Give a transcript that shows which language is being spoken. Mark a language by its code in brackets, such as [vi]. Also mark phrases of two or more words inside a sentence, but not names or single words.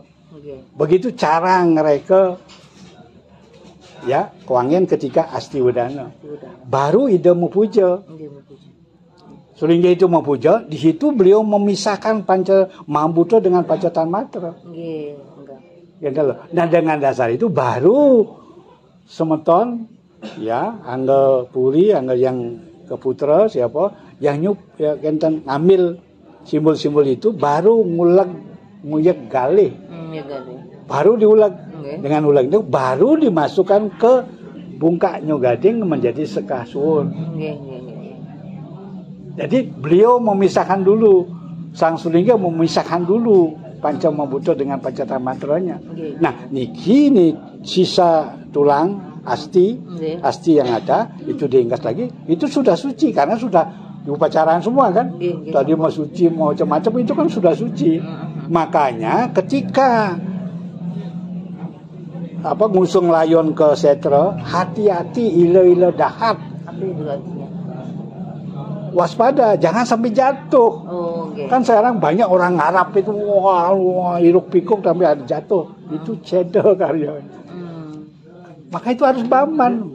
[id] Begitu cara ngereka ya kuangen ketika Asti Wedana. Baru ide memuja. Sulingga itu memuja, di situ beliau memisahkan Panca Mahabhuta dengan Pancatanmatra. Nah, dengan dasar itu baru semeton ya, angga puri, angga yang keputra siapa yang ya kenten ngambil simbol-simbol itu baru [ban] nguyek galih. [id] Baru diulag. Dengan ulag itu baru dimasukkan ke bungkak Nyogading menjadi sekah suwun. Jadi beliau memisahkan dulu, Sang Sulingga memisahkan dulu Panca Mahabhuta dengan Pancatanmatranya. Nah, niki nih sisa tulang asti yang ada itu diingkas lagi, itu sudah suci karena sudah diupacaraan semua kan. Tadi mau suci mau macam-macam itu kan sudah suci. Makanya ketika ngusung layon ke setra, [ban] hati-hati ila-ila dahat. [id] Waspada, jangan sampai jatuh. Kan sekarang banyak orang ngarap itu wah iruk pikuk sampai ada jatuh. Itu cedel karyanya. Maka itu harus baman.